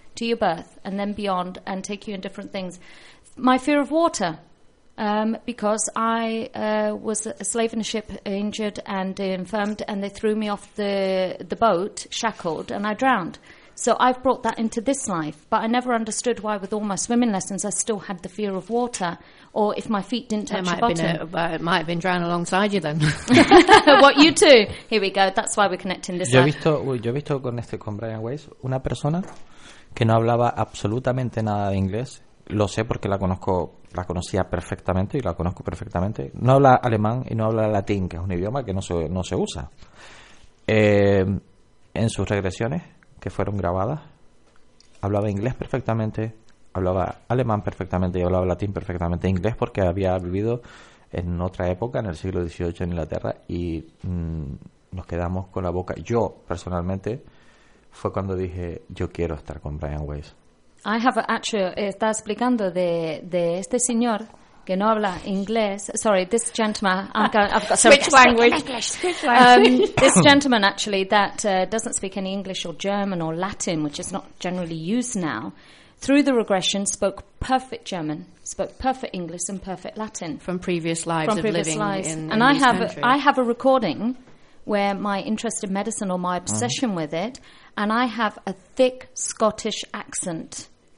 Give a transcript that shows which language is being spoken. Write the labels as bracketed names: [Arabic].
[English] To your birth and then beyond, and take you in different things. My fear of water, because I was a slave in a ship, injured and infirmed, and they threw me off the boat, shackled, and I drowned. So I've brought that into this life, but I never understood why, with all my swimming lessons, I still had the fear of water, or if my feet didn't touch the bottom. It might have been drowned alongside you then. What, you too? Here we go. That's why we're connecting this. [Spanish] Yo he visto con este, con Brian Weiss, una persona que no hablaba absolutamente nada de inglés. Lo sé porque la conocía perfectamente. No habla alemán y no habla latín, que es un idioma que no se usa. En sus regresiones, que fueron grabadas, hablaba inglés perfectamente, hablaba alemán perfectamente y hablaba latín perfectamente. Inglés porque había vivido en otra época, en el siglo XVIII en Inglaterra, y nos quedamos con la boca. Yo, personalmente, fue cuando dije, yo quiero estar con Brian Weiss. [English] I have actually, [Spanish] está explicando de este señor que no habla inglés. [English] Sorry, this gentleman. This gentleman, actually, that doesn't speak any English or German or Latin, which is not generally used now, through the regression spoke perfect German, spoke perfect English and perfect Latin. From previous lives. I have a recording where my interest in medicine or my obsession with it, and I have a thick Scottish accent.